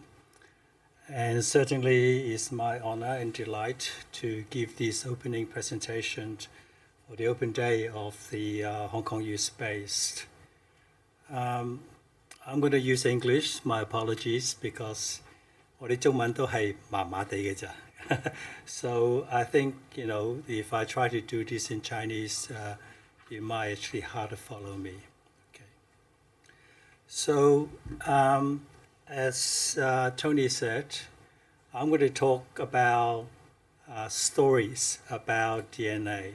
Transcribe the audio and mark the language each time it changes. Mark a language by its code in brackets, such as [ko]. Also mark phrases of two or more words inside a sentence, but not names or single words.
[en] And certainly it's my honor and delight to give this opening presentation for the open day of the Hong Kong U Space. I'm going to use English, my apologies, because [yue] 我哋中文都係麻麻地嘅咋. [en] So I think, if I try to do this in Chinese, it might actually hard to follow me. Okay. So, as Tony said, I'm going to talk about stories about DNA.